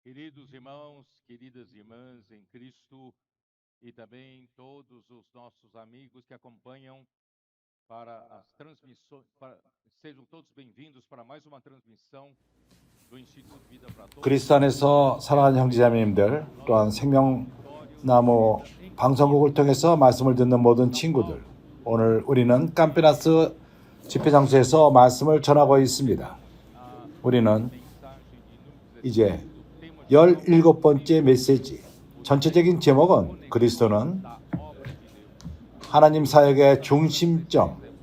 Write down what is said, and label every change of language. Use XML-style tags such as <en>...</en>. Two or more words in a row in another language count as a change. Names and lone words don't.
<pt>Queridos irmãos, queridas irmãs em Cristo e também todos os nossos amigos que acompanham para as transmissões, sejam todos bem-vindos para mais uma transmissão do Instituto Vida para Todos.</pt> <ko>그리스도 안에서 사랑하는 형제자매님들, 또한 생명나무 방송국을 통해서 말씀을 듣는 모든 친구들, 오늘 우리는 깜페나스 집회장소에서 말씀을 전하고 있습니다. 우리는 이제 17번째 메시지, 전체적인 제목은 그리스도는 하나님 사역의 중심점,</ko>